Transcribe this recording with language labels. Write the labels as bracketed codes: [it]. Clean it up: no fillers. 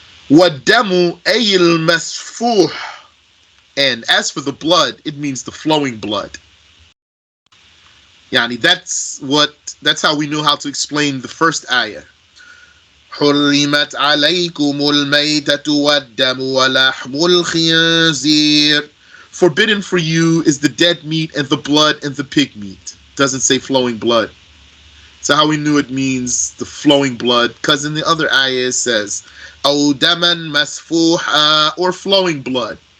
[ar] وَالدَّمُ أَيِ الْمَسْفُوحِ. [en] And as for the blood, it means the flowing blood. That's how we know how to explain the first ayah. [ar] حرمت عليكم الميتة والدم ولحم الخنزير. [en] Forbidden for you is the dead meat and the blood and the pig meat. Doesn't say flowing blood. So how we knew it means the flowing blood, because in the other ayah it says [ar] أو دما مسفوحا, [en] or flowing blood.